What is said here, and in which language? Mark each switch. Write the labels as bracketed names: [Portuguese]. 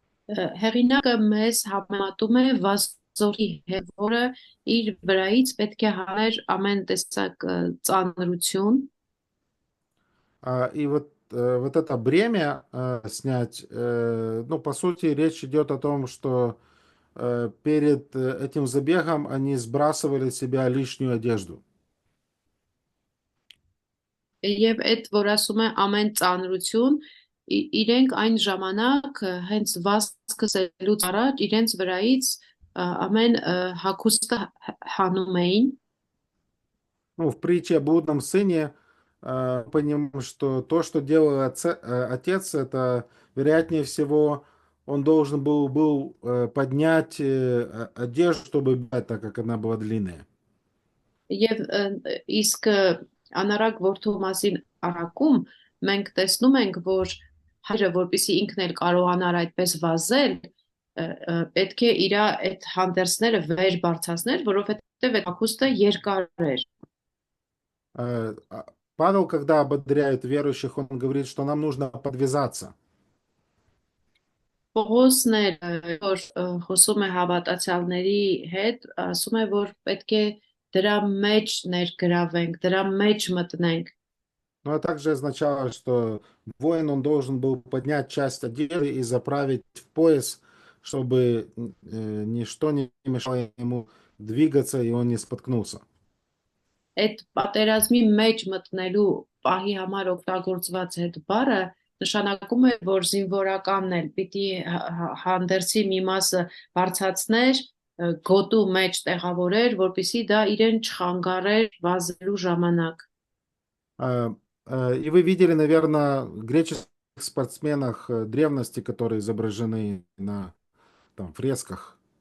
[Armenian] Հեղինակը մեզ համեմատում է վազորդի հետ, որը իր վրայից պետք է հաներ ամեն տեսակ ծանրություն։ [Russian] И вот это бремя снять, ну, по сути, речь идет о том, что перед этим забегом они сбрасывали с себя лишнюю одежду. [Armenian] Եվ այդ որ ասում է ամեն ծանրություն, իրենք այն ժամանակ հենց վազքսելուց առաջ իրենց враից ամեն հագուստը հանում էին։ [Russian] Ну, в притче о блудном сыне понимаем, что то, что делал отец, это, вероятнее всего, он должен был поднять одежду, чтобы бежать, так как она была длинная. [Armenian] Եվ իսկ անարակ որդու մասին առակում մենք տեսնում ենք, որ հայրը, որպեսզի ինքն էլ կարողանար այդպես վազել, պետք է իր այդ հանդերձները վեր բարձրացներ, որովհետև այդ հագուստը երկար էր։ [Russian] Павел, когда ободряет верующих, он говорит, что нам нужно подвязаться. [Armenian] Պողոսն էլ որ խոսում է հավատացյալների հետ, ասում է, որ պետք է դրա մեջ ներգրավենք, դրա մեջ мտնենք։ [Russian] Но это также означало, что воин, он должен был поднять часть одежды и заправить в пояс, чтобы ничто не мешало ему двигаться, и он не споткнулся. [Armenian] Այդ պատերազմի մեջ մտնելու պահի համար օգտագործված այդ բառը նշանակում է, որ զինվորականն էլ պիտի հանդերձի մի մասը բարձրացներ, գոտու մեջ տեղավորեր, որպեսզի դա իրեն չխանգարեր վազելու ժամանակ։ [Russian] И вы видели, наверное, греческих спортсменах древности, которые изображены на там, фресках.